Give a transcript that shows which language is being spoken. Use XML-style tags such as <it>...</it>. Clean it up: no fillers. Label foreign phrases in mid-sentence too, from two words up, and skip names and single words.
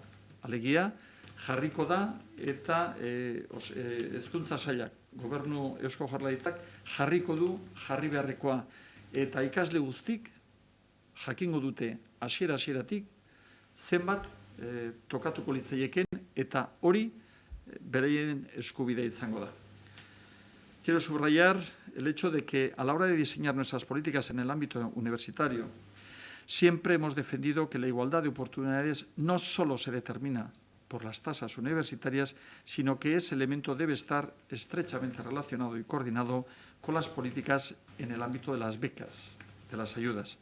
<eu>Alegia, jarriko da eta hezkuntza sailak, gobernu Eusko Jaurlaritzak, jarriko du jarri beharrekoa eta ikasle guztik jakingo dute hasieratik zenbat tokatuko litzaieken eta hori beraien eskubidea izango da.</eu> <es>Quiero subrayar el hecho de que a la hora de diseñar nuestras políticas en el ámbito universitario, siempre hemos defendido que la igualdad de oportunidades no solo se determina por las tasas universitarias, sino que ese elemento debe estar estrechamente relacionado y coordinado con las políticas en el ámbito de las becas, de las ayudas.</es>